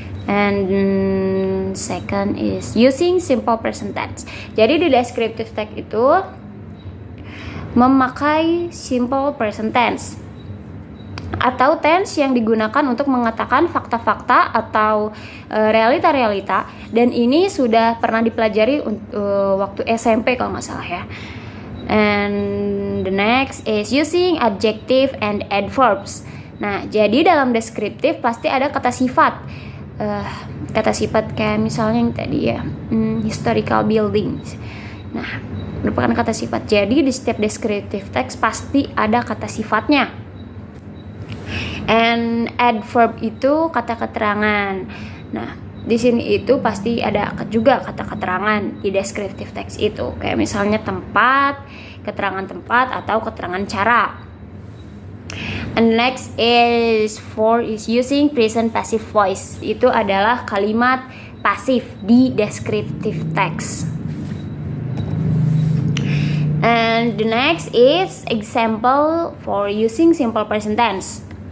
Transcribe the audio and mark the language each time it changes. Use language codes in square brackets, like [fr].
[en] And second is using simple present tense. [id] Jadi di descriptive text itu memakai simple present tense atau tense yang digunakan untuk mengatakan fakta-fakta atau realita-realita, dan ini sudah pernah dipelajari waktu SMP kalau nggak salah ya. [en] And the next is using adjective and adverbs. [id] Nah, jadi dalam deskriptif pasti ada kata sifat. Kata sifat kayak misalnya yang tadi ya, historical buildings. Nah, merupakan kata sifat. Jadi di setiap descriptive text pasti ada kata sifatnya. And adverb itu kata keterangan. Nah, di sini itu pasti ada juga kata keterangan di descriptive text itu. Kayak misalnya tempat, keterangan tempat, atau keterangan cara. [en] And next is using present passive voice. [id] Itu adalah kalimat pasif di descriptive text. [en] And the next is example for using simple present tense.